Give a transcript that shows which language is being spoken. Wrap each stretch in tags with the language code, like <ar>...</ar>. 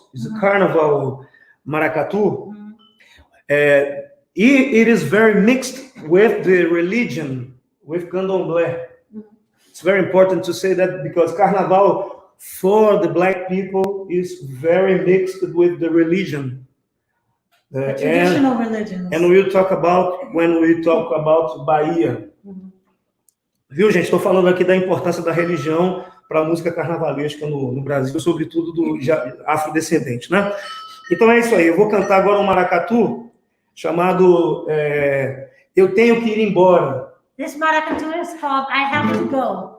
<en>It's a carnival maracatu. It is very mixed with the religion, with candomblé. It's very important to say that because carnival for the black people is very mixed with the religion. The traditional religions. And we'll talk about when we talk about Bahia.</en> <pt>Viu, gente? Estou falando aqui da importância da religião para a música carnavalesca no Brasil, sobretudo do afrodescendente, né? Então é isso aí. Eu vou cantar agora um maracatu chamado Eu Tenho Que Ir Embora.</pt> <en>This maracatu is called I Have to Go.</en>